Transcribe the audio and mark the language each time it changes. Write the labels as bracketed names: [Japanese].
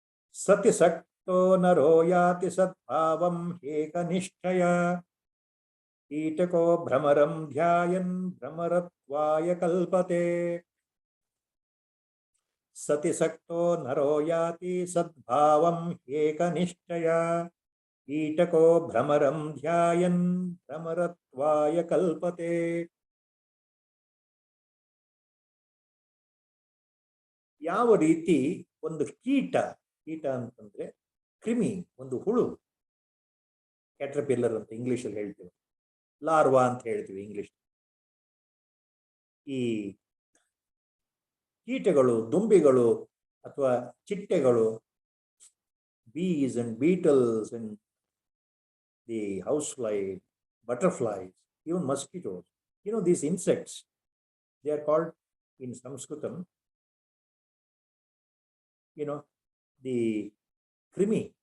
[Sanskrit] Sati sakto naro yati satbhavam ekanishchaya कीटको भ्रमरं ध्यायन् भ्रमरत्वाय कल्पते सति सक्तो नरो याति सद्भावम् एकनिष्ठया कीटको भ्रमरं ध्यायन् भ्रमरत्वाय कल्पते. [Kannada] ಯಾವ ರೀತಿ ಒಂದು ಕೀಟ ಅಂತಂದ್ರೆ ಕ್ರಿಮಿ, ಒಂದು ಹುಳು, ಕ್ಯಾಟರ್ಪಿಲ್ಲರ್ ಅಂತ ಇಂಗ್ಲಿಷ್ ಅಲ್ಲಿ ಹೇಳ್ತೀವಿ, ಲಾರ್ವಾ ಅಂತ ಹೇಳ್ತೀವಿ ಇಂಗ್ಲಿಷ್. ಈ ಕೀಟಗಳು, ದುಂಬಿಗಳು ಅಥವಾ ಚಿಟ್ಟೆಗಳು, [English] bees and beetles and the housefly, butterflies, even mosquitoes, these insects, they are called in Sanskritam, the krimi.